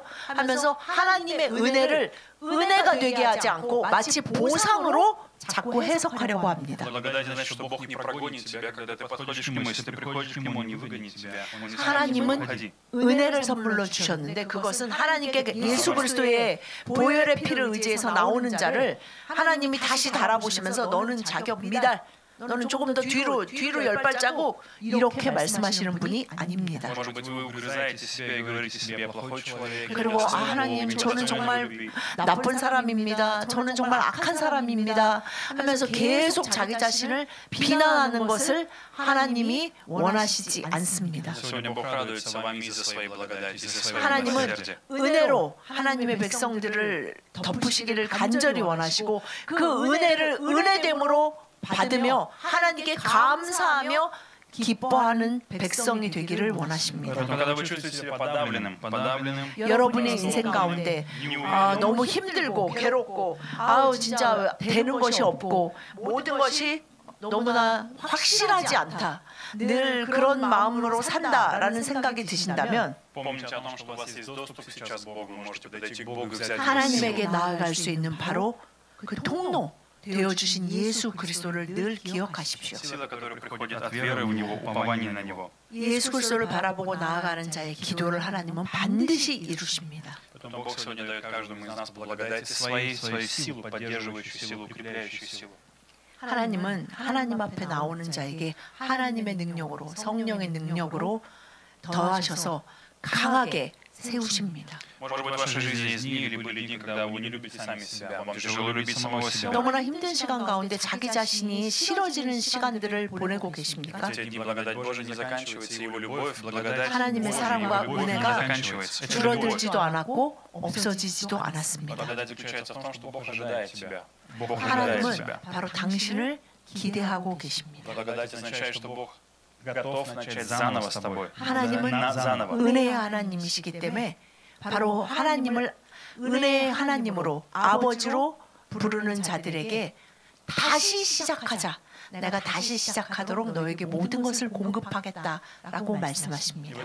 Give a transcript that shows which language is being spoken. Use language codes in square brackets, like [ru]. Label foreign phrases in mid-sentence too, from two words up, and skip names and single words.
[ko] 하면서 하나님의 은혜를 은혜가 되게 하지 않고 마치 보상으로 자꾸 해석하려고 합니다. [ru] Благодать значит, что Бог не прогонит тебя, когда ты подходишь к Нему. Если ты приходишь к Нему, Он не выгонит тебя. Он не скажет, 하나님은 «Уходи». [ko] 은혜를 선물로 주셨는데 그것은 하나님께 예수 그리스도의 보혈의 피를 의지해서 나오는 자를 하나님이 다시 달아보시면서 너는 자격 미달, 너는 조금 더 뒤로 10발자국 이렇게 말씀하시는 분이 아닙니다. [ru] Может быть, вы угрызаете себя и говорите себе, я плохой человек. [ko] 그리고 아, 하나님 저는 정말 나쁜 사람입니다. 저는 정말 악한 사람입니다. 하면서 계속 자기 자신을 비난하는 것을 하나님이 원하시지 않습니다. [ru] Сегодня Бог радуется вам из-за своей благодати, из-за своего 하나님은 милосердия. [ko] 은혜로 하나님의 백성들을 덮으시기를 간절히 원하시고 그 은혜를 은혜됨으로 받으며 하나님께 감사하며 기뻐하는 백성이 되기를 원하십니다. [ru] Поэтому, когда вы чувствуете себя подавленным, [ko] 여러분의 인생 가운데 아, 너무 힘들고 괴롭고 아우 진짜 되는 것이 없고 모든 것이 너무나 확실하지 않다. 늘 그런 마음으로 산다라는 생각이 드신다면 [ru] помните о том, что у вас есть доступ сейчас к Богу, вы можете подойти к Богу и взять Его 하나님에게 силу. [ko] 나아갈 수 있는 바로 그 통로 되어주신 예수 그리스도를 늘 기억하십시오. [ru] Сила, которая приходит от веры в Него, упования на Него. [ko] 예수 그리스도를 바라보고 나아가는 자의 기도를 하나님은 반드시 이루십니다. [ru] Поэтому Бог сегодня дает каждому из нас благодати своей силу, поддерживающую силу, укрепляющую силу. [ko] 하나님은 하나님 앞에 나오는 자에게 하나님의 능력으로 성령의 능력으로 더하셔서 강하게 세우십니다. [ru] Может быть, в вашей жизни есть дни или были дни, когда вы не любите сами себя, вам тяжело любить самого себя. [ko] 너무나 힘든 시간 가운데 자기 자신이 싫어지는 시간들을 보내고 계십니까? [ru] Эти дни благодать Божия не заканчивается, и Его любовь, благодать 하나님의 Божия, 사랑과 Его любовь не 은혜가 заканчивается. Это любовь. [ko] 줄어들지도 않았고 없어지지도 않았습니다. [ru] Благодать заключается в том, что Бог ожидает тебя. Бог ожидает 하나님은 тебя. [ko] 바로 당신을 기대하고 계십니다. [ru] Благодать означает, что Бог готов начать заново с тобой. 하나님은 заново. [ko] 은혜의 하나님이시기 때문에 바로 하나님을 은혜의 하나님으로 아버지로 부르는 자들에게 다시 시작하자. 내가 다시 시작하도록 너에게 모든 것을 공급하겠다라고 말씀하십니다.